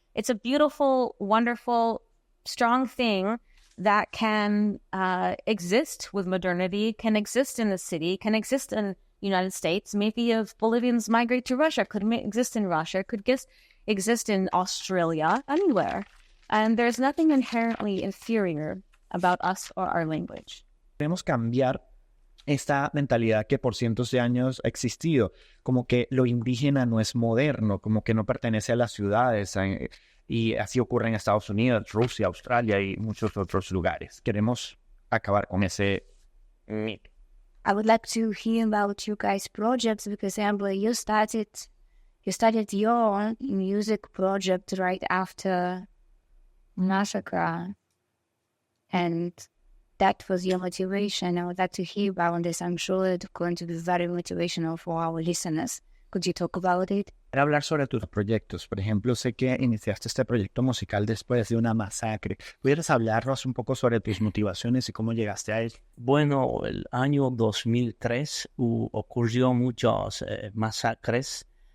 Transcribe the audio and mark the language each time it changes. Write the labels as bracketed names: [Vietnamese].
[English] It's a beautiful, wonderful, strong thing that can exist with modernity, can exist in the city, can exist in United States. Maybe if Bolivians migrate to Russia, could exist in Russia, could exist in Australia, anywhere. And there's nothing inherently inferior about us or our language. [Spanish] Queremos cambiar esta mentalidad que por cientos de años ha existido, como que lo indígena no es moderno, como que no pertenece a las ciudades, y así ocurre en Estados Unidos, Rusia, Australia y muchos otros lugares. Queremos acabar con ese mito. [English] I would like to hear about you guys' projects because, Amber, you started your music project right after massacre, and that was your motivation. I would like to hear about this. I'm sure it's going to be very motivational for our listeners. Could you talk about it? [Spanish] Quiero hablar sobre tus proyectos. Por ejemplo, sé que iniciaste este proyecto musical después de una masacre. ¿Pudieras hablarnos un poco sobre tus motivaciones y cómo llegaste a él? Bueno, el año 2003 ocurrió muchas masacres